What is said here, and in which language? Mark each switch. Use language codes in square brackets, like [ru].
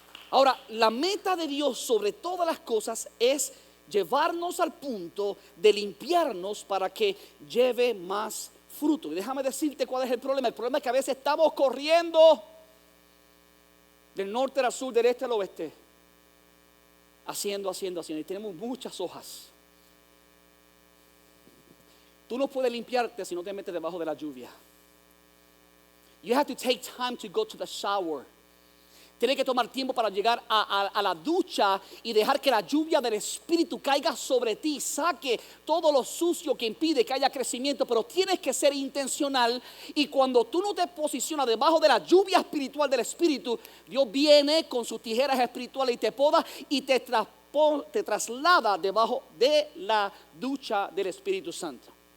[es] Ahora, la meta de Dios sobre todas las cosas es llevarnos al punto de limpiarnos para que lleve más fruto. Y déjame decirte cuál es el problema. El problema es que a veces estamos corriendo del norte al sur, del este al oeste, haciendo. Y tenemos muchas hojas. Tú no puedes limpiarte si no te metes debajo de la lluvia. [en] You have to take time to go to the shower. [es] Tienes que tomar tiempo para llegar a la ducha y dejar que la lluvia del Espíritu caiga sobre ti, saque todo lo sucio que impide que haya crecimiento, pero tienes que ser intencional. Y cuando tú no te posicionas debajo de la lluvia espiritual del Espíritu, Dios viene con sus tijeras espirituales y te poda y te traslada debajo de la ducha del Espíritu Santo,